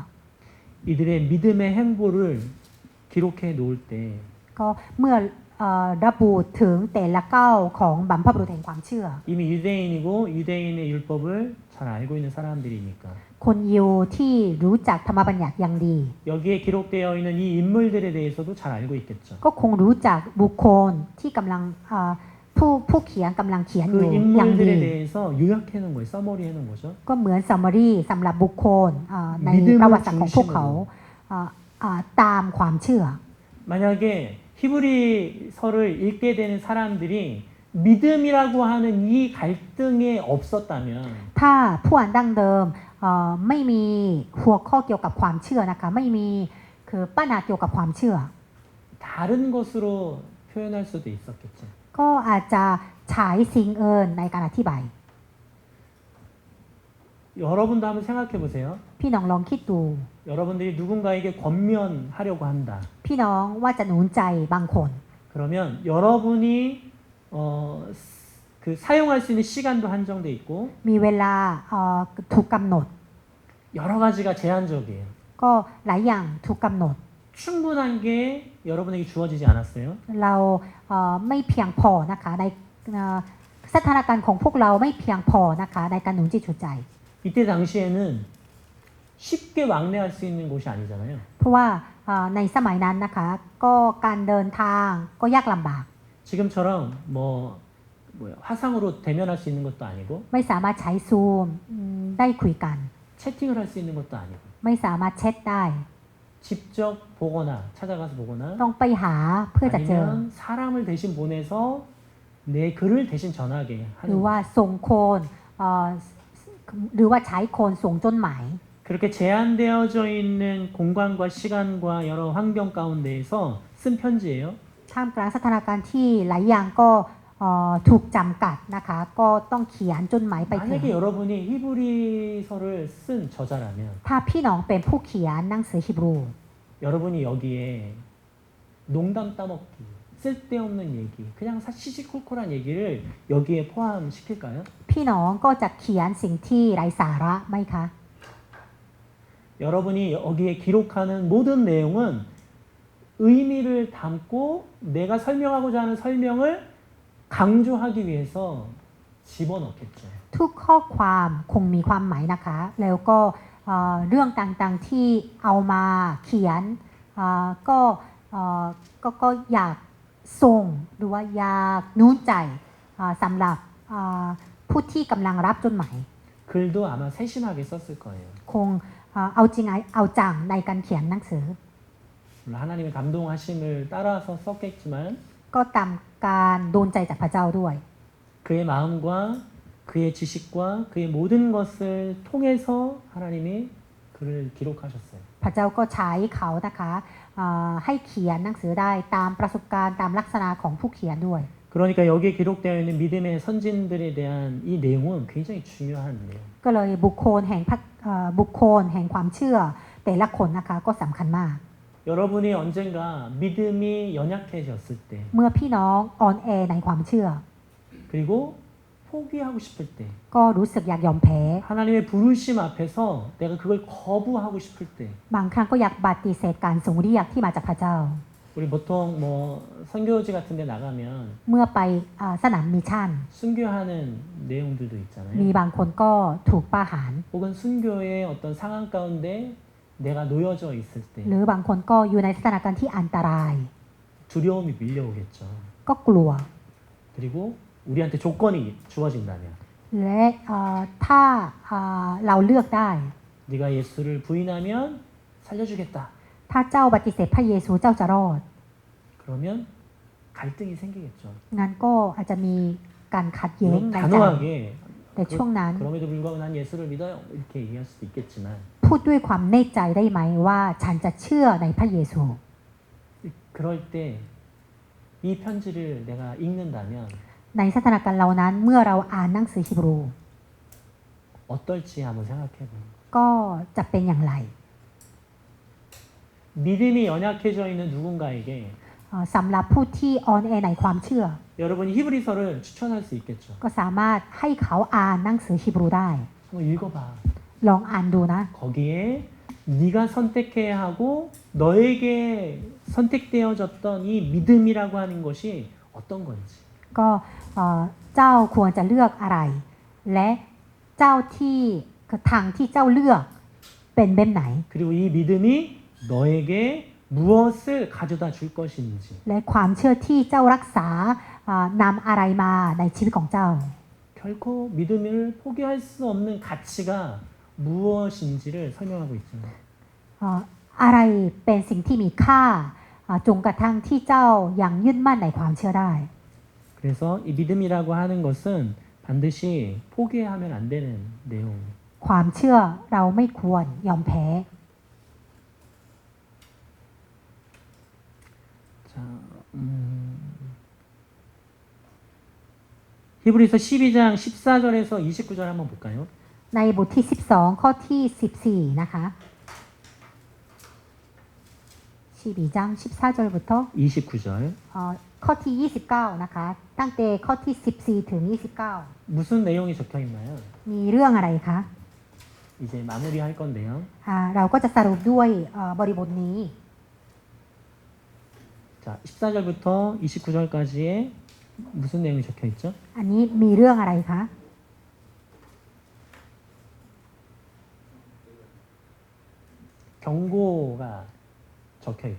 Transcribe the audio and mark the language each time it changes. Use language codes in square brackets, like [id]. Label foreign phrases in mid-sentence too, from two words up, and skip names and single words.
[ko] 이들의 믿음의 행보를 기록해 놓을 때 [th] ก็เมื่อระบุถึงแต่ละก้าวของบัมพบุรุษแห่งความเชื่อ [ko] 이미 유대인이고 유대인의 율법을 잘 알고 있는 사람들이니까 [th] คนยิวที่รู้จักธรรมบัญญัติอย่างดี [ko] 여기에 기록되어 있는 이 인물들에 대해서도 잘 알고 있겠죠. [th] ก็คงรู้จักบุคคลที่กำลังผู้เขียนกำลังเขียนอ [ko] 그 [th] ยู่อย่างดี [ko] 인물들에 대해서 요약해 놓은 거예요. 서머리 해 놓은 거죠. [th] ก็เหมือนซัมมารีสำหรับบุคคลในประวัติศาสตร์ของพวกเขาตามความเชื่อ [ko] 만약에 히브리서를 읽게 되는 사람들이 믿음이라고 하는 이 갈등에 없었다면 [th] ถ้าผู้อ่านดั้งเดิมไม่มีหัวข้อเกี่ยวกับความเชื่อนะคะไม่มีคือปัญหาเกี่ยวกับความเชื่อ [ko] 다른 것으로 표현할 수도 있었겠죠. [th] ก็อาจจะฉายสิ่งอื่นในการอธิบาย [ko] 여러분도 한번 생각해 보세요. [th] พี่น้องลองคิดดู [ko] 여러분들이 누군가에게 권면하려고 한다. [th] พี่น้องว่าจะหนุนใจบางคน [ko] 그러면 여러분이 그 사용할 수 있는 시간도 한정돼 있고 [th] มีเวลาถูกกำหนด [ko] 여러 가지가 제한적이에요. [th] ก็หลายอย่างถูกกำหนด [ko] 충분한 게 여러분에게 주어지지 않았어요. [th] เราไม่เพียงพอนะคะในสถานการณ์ของพวกเราไม่เพียงพอนะคะในการหนุนจิตหนุนใจ [ko] 이때 당시에는 쉽게 왕래할 수 있는 곳이 아니잖아요. [th] เพราะว่าในสมัยนั้นนะคะก็การเดินทางก็ยากลำบาก [ko] 지금처럼 화상으로 대면할 수 있는 것도 아니고 [th] ไม่สามารถใช้ซูมได้คุยกัน [ko] 채팅을 할 수 있는 것도 아니고 [th] ไม่สามารถแชทได้ [ko] 직접 보거나 찾아가서 보거나 [th] ต้องไปหาเพื่อจะเจอ [ko] 아니면 사람을 대신 보내서 내 글을 대신 전하게 [th] หรือ [ko] 하는 [th] ว่าส่งโคนหรือว่าใช้โคนส่งจดหมาย [ko] 그렇게 제한되어져 있는 공간과 시간과 여러 환경 가운데에서 쓴 편지예요. [th] ท่ามกลางสถานการณ์ที่หลายอย่างก็ถูกจำกัดนะคะก็ต้องเขียนจดหมายไปถึง [ko] 만약에 여러분이 히브리서를 쓴 저자라면 [th] ถ้าพี่น้องเป็นผู้เขียนหนังสือฮีบรู [ko] 여러분이 여기에 농담 따먹기, 쓸데없는 얘기, 그냥 시시콜콜한 얘기를 여기에 포함시킬까요? [th] พี่น้องก็จะเขียนสิ่งที่ไร้สาระไหมคะ [ko] 여러분이 여기에 기록하는 모든 내용은 의미를 담고 내가 설명하고자 하는 설명을 강조하기 위해서 집어넣겠죠. [th] ทุกข้อความคงมีความหมายนะคะ แล้วก็เรื่องต่างๆที่เอามาเขียนก็อยากส่งหรือว่าอยากหนุนใจสำหรับผู้ที่กำลังรับจดหมาย [ko] 글도 아마 세심하게 썼을 거예요. [th] คงเอาจริงเอาจังในการเขียนหนังสือ [ko] 물론 하나님의 감동하심을 따라서 썼겠지만 [th] ก็ตามการโดนใจจากพระเจ้าด้วย [ko] 그의 마음과 그의 지식과 그의 모든 것을 통해서 하나님이 글을 기록하셨어요. [th] พระเจ้าก็ใช้เขานะคะให้เขียนหนังสือได้ตามประสบการณ์ตามลักษณะของผู้เขียนด้วย [ko] 그러니까 여기에 기록되어 있는 믿음의 선진들에 대한 이 내용은 굉장히 중요한 내용. [th] ก็เลยบุคคลแห่งความเชื่อแต่ละคนนะคะก็สำคัญมาก [ko] 여러분이 언젠가 믿음이 연약해졌을 때 [th] เมื่อพี่น้องอ่อนแอในความเชื่อ [ko] 그리고 포기하고 싶을 때 [th] ก็รู้สึกอยากยอมแพ้ [ko] 하나님의 부르심 앞에서 내가 그걸 거부하고 싶을 때 [th] บางครั้งก็อยากปฏิเสธการทรงเรียกที่มาจากพระเจ้า [ko] 우리 보통 뭐 선교지 같은 데 나가면 [th] เมื่อไปสนามมิชชั่น [ko] 순교하는 내용들도 [th] มี [ko] 있잖아요. [th] บางคนก็ถูกประหาร [ko] 혹은 순교의 어떤 상황 가운데 내가 놓여져 있을 때 [th] หรือบางคนก็อยู่ในสถานการณ์ที่อันตราย [ko] 두려움이 밀려오겠죠. [th] ก็กลัว [ko] 그리고 우리한테 조건이 주어진다면 [th] และถ้าเราเลือกได้ [ko] 네가 예수를 부인하면 살려주겠다. [th] ถ้าเจ้าปฏิเสธพระเยซูเจ้าจะรอด [ko] 그러면 갈등이 생기겠죠. [th] งั้นก็อาจจะมีการขัดแย้ง [ko] 물론 [th] ในใจ [ko] 단호하게 [th] แต่ช่วงนั้น [ko] 그럼에도 불구하고 난 예수를 믿어요. 이렇게 얘기할 수도 있겠지만 [th] พูดด้วยความแน่ใจได้ไหมว่าฉันจะเชื่อในพระเยซู [ko] 그럴 때 이 편지를 내가 읽는다면 [th] ในสถานการณ์เหล่านั้นเมื่อเราอ่านหนังสือฮีบรู [ko] 어떨지 한번 생각해 보는 거예요. [th] ก็จะเป็นอย่างไร [ko] 믿음이 연약해져 있는 누군가에게 [th] สำหรับผู้ที่อ่อนแอในความเชื่อ [ko] 여러분이 히브리서를 추천할 수 있겠죠. [th] ก็สามารถให้เขาอ่านหนังสือฮีบรูได้ [ko] 한번 읽어봐. [th] ลองอ่านดูนะ [ko] 거기에 네가 선택해야 하고 너에게 선택되어졌던 이 믿음이라고 하는 것이 어떤 건지 [th] ก็เจ้าควรจะเลือกอะไร และเจ้าที่ทางที่เจ้าเลือกเป็นแบบไหน [ko] 그리고 이 믿음이 너에게 무엇을 가져다 줄 것인지 [th] และความเชื่อที่เจ้ารักษานำอะไรมาในชีวิตของเจ้า [ko] 결코 믿음을 포기할 수 없는 가치가 무엇인지를 설명하고 있죠. [th] อะไรเป็นสิ่งที่มีค่าจงกระทั่งที่เจ้ายังยึดมั่นในความเชื่อได้ [ko] 그래서 이 믿음이라고 하는 것은 반드시 포기하면 안 되는 내용. [th] ความเชื่อเราไม่ควรยอมแพ้ [ko] 자, 히브리서 12장 14절에서 29절 한번 볼까요? [th] ในบทที่ 12 ข้อที่ 14 นะคะ [ko] 12장 14절부터 29절. [th] ข้อที่ 29 นะคะ ตั้งแต่ข้อที่ 14 ถึง 29 [ko] 무슨 내용이 적혀 있나요? [th] มีเรื่องอะไรคะ [ko] 이제 마무리할 건데요. [th] เราก็จะสรุปด้วยบริบทนี้ [ko] 자, 14절부터 29절까지에 무슨 내용이 적혀 있죠? [th] อันนี้มีเรื่องอะไรคะ [ko] 경고가 적혀 있죠.